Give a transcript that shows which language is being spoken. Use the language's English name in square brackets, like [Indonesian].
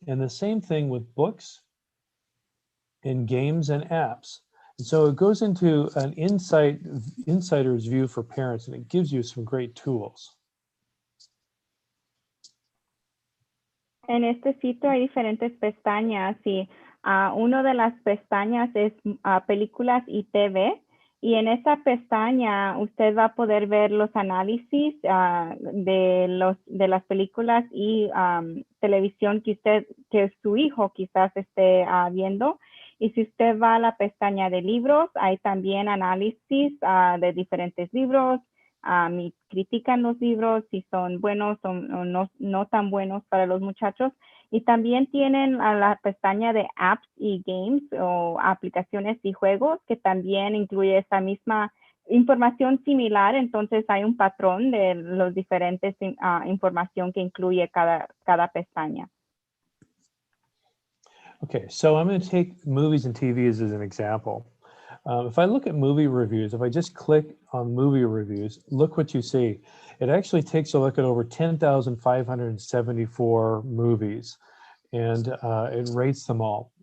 [English] And the same thing with books and games and apps. And so it goes into an insider's view for parents, and it gives you some great tools. [Spanish] En este sitio hay diferentes pestañas y una de las pestañas es películas y TV. Y en esa pestaña usted va a poder ver los análisis de las películas y televisión que su hijo quizás esté viendo. Y si usted va a la pestaña de libros, hay también análisis de diferentes libros. Y critican los libros si son buenos o no tan buenos para los muchachos. Y también tienen la pestaña de apps y games o aplicaciones y juegos que también incluye esa misma información similar. Entonces hay un patrón de los diferentes información que incluye cada pestaña. [English] Okay, so I'm going to take movies and TVs as an example. If I look at movie reviews, if I just click on movie reviews, look what you see. It actually takes a look at over 10,574 movies, and it rates them all.